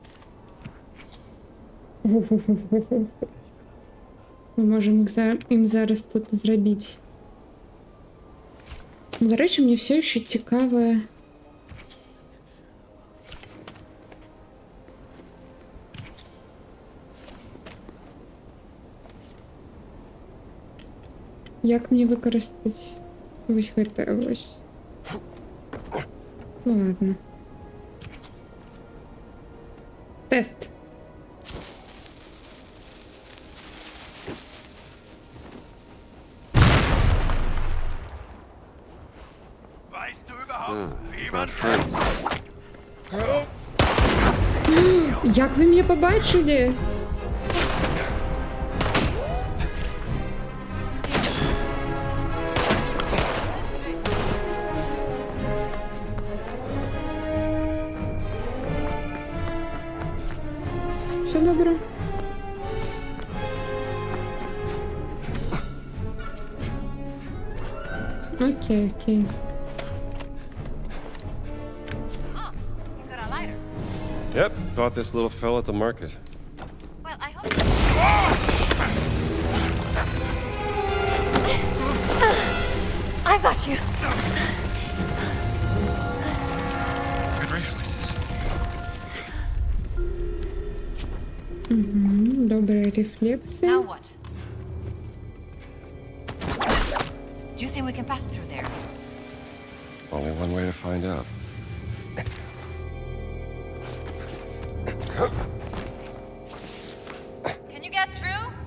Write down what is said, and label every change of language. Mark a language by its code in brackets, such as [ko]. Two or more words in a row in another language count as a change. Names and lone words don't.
[uk] Ми можемо їм зараз тут зробити. До речі, мені все ще цікаве. Як мені використати ось це ось? Ну ладно. Тест. [de] Weißt du überhaupt, wie [en] My man friends. [uk] Як ви мене побачили? Все добре. Окей, окей. [en] You got a lighter? Yep, bought this little fella at the market. Well, I hope. I've got you. Good reflexes. [uk] Добре, рефлекси. [en] Now what? Do you think we can pass through there? Only one way to find out. Can you get through?